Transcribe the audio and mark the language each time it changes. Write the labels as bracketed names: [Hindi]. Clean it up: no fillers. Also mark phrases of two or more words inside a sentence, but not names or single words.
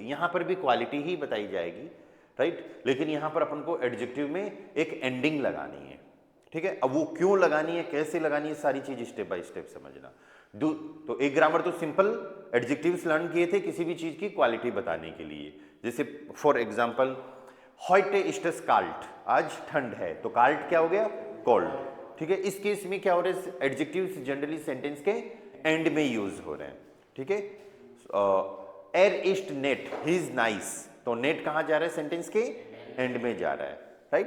[Hindi] यहां पर भी क्वालिटी ही बताई जाएगी, राइट, लेकिन यहां पर अपन को एडजेक्टिव में एक एंडिंग लगानी है, ठीक है। अब वो क्यों लगानी है, कैसे लगानी है, सारी चीज [English] step by step [Hindi] समझना। तो एक ग्रामर तो [English] simple adjectives [Hindi] लर्न किए थे किसी भी चीज की क्वालिटी बताने के लिए। [German] जैसे [English] for example [German] heute ist es kalt, [Hindi] आज ठंड है, तो काल्ट क्या हो गया, कोल्ड, ठीक है। इस केस में क्या हो रहा है, एडजेक्टिव्स जनरली सेंटेंस के एंड में यूज हो रहे हैं, ठीक है। [German] Er ist nett, [English] he is nice, [Hindi] तो नेट कहां जा रहा है, सेंटेंस के एंड में जा रहा है, राइट।